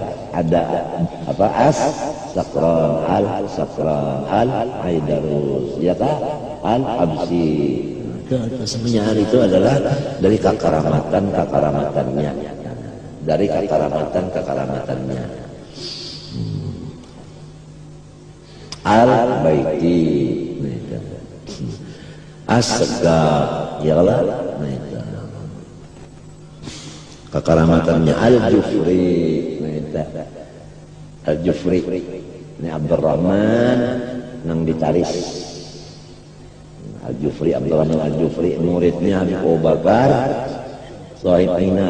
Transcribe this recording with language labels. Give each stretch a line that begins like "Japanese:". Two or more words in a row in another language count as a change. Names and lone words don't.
Banjar: Ada apa as-sakran, al-sakran, al-aidarus, ya kan? Al-habsi. Semuanya itu adalah dari kekaramatannya. Dari kekaramatannya. Al-baiti. As-sagab, ya Allah. Kekaramatannya Al-Jufri. Al-Jufri ini Abdurrahman nang ditaris. Al-Jufri, Abdurrahman Al-Jufri muridnya Habib Abu Bakar Sahib Aina.